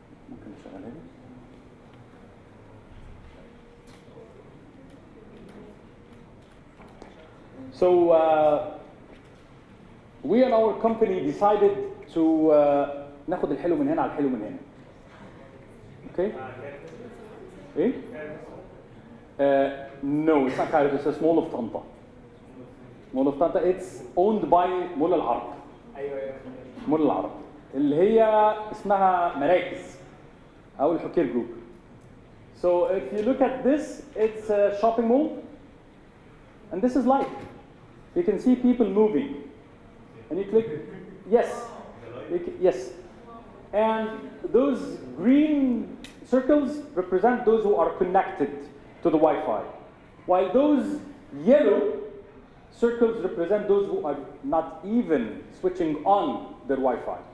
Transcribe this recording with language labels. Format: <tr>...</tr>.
<ar>ممكن نشغلها لي؟</ar> <en>So we and our company decided to</en> <ar>ناخد الحلو من هنا على الحلو من هنا.</ar> <en>Okay? ايه؟ No, it's not Cairo, it's a Mall of Tanta. Mall of Tanta, it's owned by mall العرب.</en> <ar>ايوه مول العرب اللي هي اسمها مراكز او الحكير جروب.</ar> <en>So if you look at this, it's a shopping mall, and this is life. You can see people moving, and you click yes, yes, and those green circles represent those who are connected to the Wi-Fi, while those yellow circles represent those who are not even switching on their Wi-Fi.</en>